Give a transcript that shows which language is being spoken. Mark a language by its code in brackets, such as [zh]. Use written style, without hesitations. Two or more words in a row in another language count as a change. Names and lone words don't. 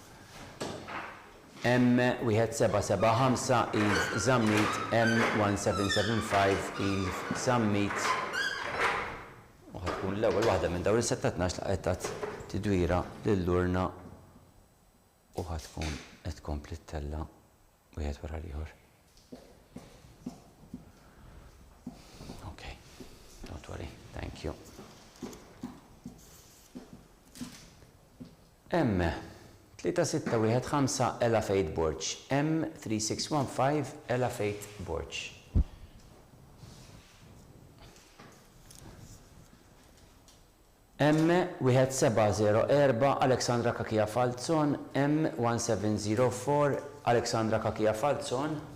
[mt] M1775 Eve Zammit. M1775 Eve Zammit. U ħatkun l-ewwel waħda minn dawn is-6-12 laqgħet tidwira lill-urna u ħatkun qed tkompli ttella wieħed wara l-ieħor. [en] Okay, don't worry, thank you. [mt] M3615 Ella Fate Borch. M3615 Ella Fate Borch. M1704 Alexandra Kakija Falzon. M1704 Alexandra Kakija Falzon.